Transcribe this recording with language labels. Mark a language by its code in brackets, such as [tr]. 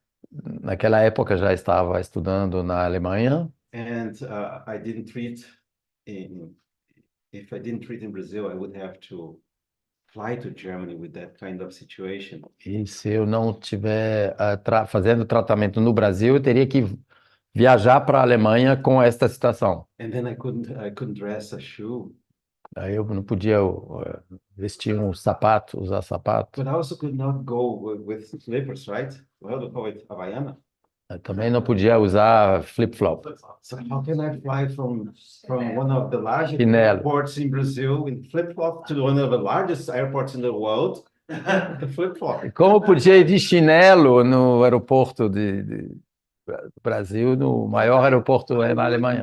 [pt] Naquela época já estava estudando na Alemanha. [en] And I didn't treat if I didn't treat in Brazil, I would have to fly to Germany with that kind of situation. [pt] E se eu não estiver fazendo tratamento no Brasil, eu teria que viajar para a Alemanha com esta situação. [en] And then I couldn't dress a shoe. [pt] Aí eu não podia vestir um sapato, usar sapato. [en] but I also could not go with slippers, right? Well, we call it Havaiana. [pt] Eu também não podia usar flip-flop. [en] So how can I fly from one of the largest [pt] Chinelo. [en] airports in Brazil in flip-flop to one of the largest airports in the world? Flip-flop. [pt] Como podia ir de chinelo no aeroporto do Brasil, no maior aeroporto na Alemanha?